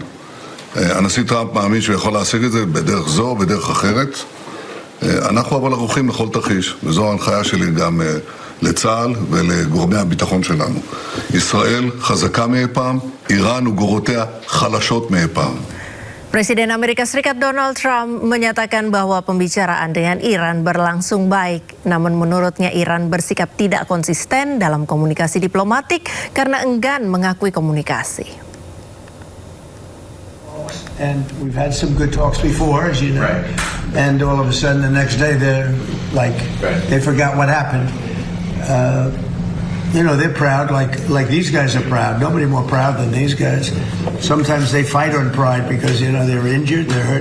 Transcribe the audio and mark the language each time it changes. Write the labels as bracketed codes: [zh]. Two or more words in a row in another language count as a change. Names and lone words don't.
[he] הנשיא טראמפ מאמין שהוא יכול להשיג את זה בדרך זו או בדרך אחרת. אנחנו אבל ערוכים לכל תרחיש, וזו ההנחיה שלי גם לצה"ל ולגורמי הביטחון שלנו. ישראל חזקה מאי פעם, איראן וגורותיה חלשות מאי פעם. [id] Presiden Amerika Serikat Donald Trump menyatakan bahwa pembicaraan dengan Iran berlangsung baik. Namun menurutnya Iran bersikap tidak konsisten dalam komunikasi diplomatik karena enggan mengakui komunikasi. [en] And we've had some good talks before, as you know. Right. And all of a sudden, the next day, they're like, they forgot what happened. You know, they're proud, like these guys are proud. Nobody more proud than these guys. Sometimes they fight on pride because, you know, they're injured, they're hurt.